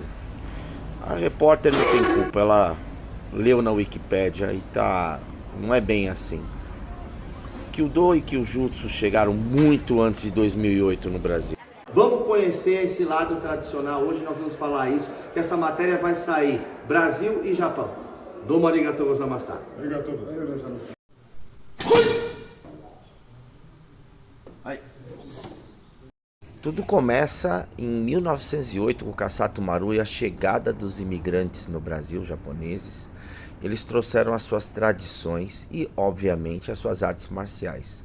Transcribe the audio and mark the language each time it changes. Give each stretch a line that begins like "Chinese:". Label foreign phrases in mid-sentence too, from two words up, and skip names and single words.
Portuguese: A repórter não tem culpa, ela leu na Wikipédia e não é bem assim. Kyudo e Kyujutsu chegaram muito antes de 2008 no Brasil. Vamos conhecer esse lado tradicional, hoje nós vamos falar isso, que essa matéria vai sair Brasil e Japão.
Japanese: どうもありがとうございます.
Portuguese: Tudo começa em 1908 com Kasato Maru e a chegada dos imigrantes no Brasil, japoneses. Eles trouxeram as suas tradições e, obviamente, as suas artes marciais.